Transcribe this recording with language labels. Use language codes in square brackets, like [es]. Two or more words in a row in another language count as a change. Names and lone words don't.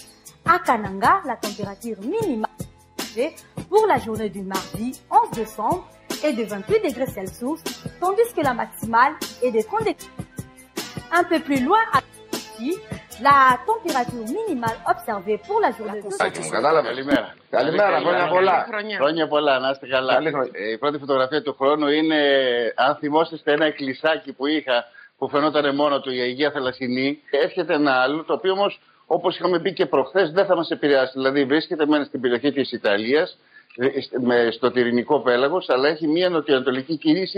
[fr] À Kananga, la température minimale pour la journée du mardi 11 décembre est de 28 degrés Celsius, tandis que la maximale est de 30 degrés. Un peu plus loin, à la température minimale observée pour la journée du [el] Καλημέρα. Καλημέρα, χρόνια πολλά, να είστε καλά. Η πρώτη φωτογραφία του χρόνου είναι, αν θυμόσαστε, ένα εκκλησάκι που είχα που φαινόταν μόνο του, η Αγία Θαλασσινή. Έρχεται ένα άλλο, το οποίο όμως, όπως είχαμε πει και προχθές, δεν θα μας επηρεάσει. Δηλαδή βρίσκεται μεν στην περιοχή της Ιταλίας, στο Τυρινικό πέλαγος, αλλά έχει μια νοτιοανατολική κίνηση.